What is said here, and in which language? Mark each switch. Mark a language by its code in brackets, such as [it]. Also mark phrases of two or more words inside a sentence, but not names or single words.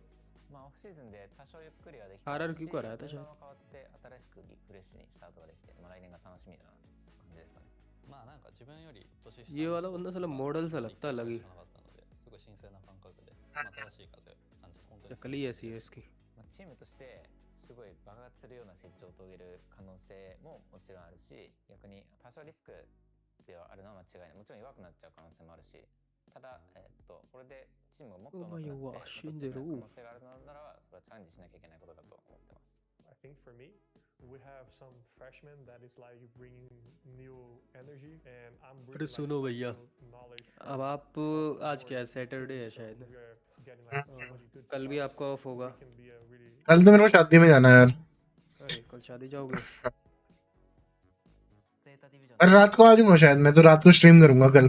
[hi] RRQ का रहा था शायद। ये वाला बंदा साला मॉडल सा लगता है, लगी शक्ल ही ऐसी है इसकी। [ja] チームとしてすごい爆発するような成長を遂げる可能性ももちろんあるし、逆に多少リスクではあるのは間違いない。もちろん弱くなっちゃう可能性もあるし、ただこれでチームがもっと上手くなって可能性があるのならば、それはチャレンジしなきゃいけないことだと思ってます。 [en] I think for me, we have some freshmen that is like bringing new energy, and I'm [hi] अरे सुनो भैया, अब आप आज क्या है, सैटरडे है शायद, कल भी आपका ऑफ होगा। कल तो मेरे को शादी में जाना है यार। अरे कल शादी जाओगे? अरे रात को आ जाऊंगा शायद, मैं तो रात को स्ट्रीम करूंगा कल।